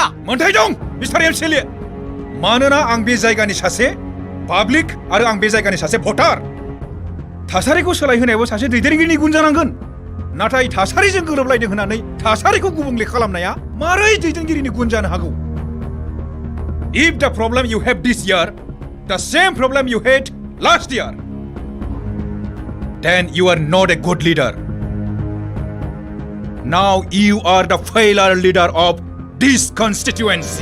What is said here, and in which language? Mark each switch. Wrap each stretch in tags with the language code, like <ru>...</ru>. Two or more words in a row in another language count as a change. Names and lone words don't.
<brx>मोन्थाय दं मिस्टार MCLA मानोना आं बे जायगानि सासे पाब्लिक आरो आं बे जायगानि सासे भटार थासारिखौ सोलायहोनायाबो सासे दैदेनगिरिनि गुन जानांगोन नाथाय थासारिजों गोरोबलायदों होननानै थासारिखौ गुबुंले खालामनाया मारै दैदेनगिरिनि गुन जानो हागौ</brx> <en>If the problem you have this year the same problem you had last year then you are not a good leader. Now you are the failure leader of this constituency.</en>